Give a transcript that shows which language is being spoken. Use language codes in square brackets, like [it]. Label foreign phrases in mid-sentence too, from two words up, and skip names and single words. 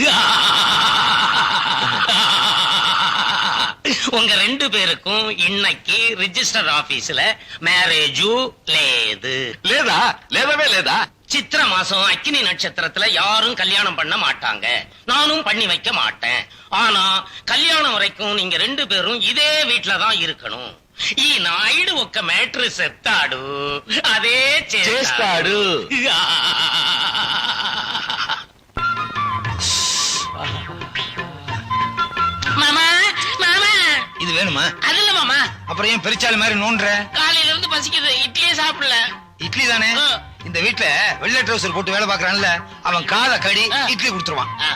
[ta] உங்க 2 பேருக்கும் இன்னைக்கு ரிஜிஸ்டர் ஆபீஸ்ல மேரேஜு [te] లేదా? లేదవే లేదా? [ta] சித்திர மாசம் அக்கினி நட்சத்திரத்துல யாரும் கல்யாணம் பண்ண மாட்டாங்க. நானும் பண்ணி வைக்க மாட்டேன். ஆனா கல்யாணம் வரைக்கும் நீங்க 2 பேரும் இதே வீட்டுல தான் இருக்கணும். [te] ఈ నాయుడు ఒక్క మ్యాటర్ చెప్తాడు, అదే చేస్తాడు. [ta] மாமா மாமா, இது வேணுமா? அது இல்ல மாமா. அப்புறம் ஏன் பெருச்சாலி மாதிரி நோன்ற? காலையில இருந்து பசிக்குது, இட்லியே சாப்பிடல. இட்லி தானே? இந்த வீட்டுல வெள்ளை ட்ரவுசர் போட்டு வேலை பாக்குறான்ல, அவன் காலை கடி இட்லி கொடுத்துருவான்.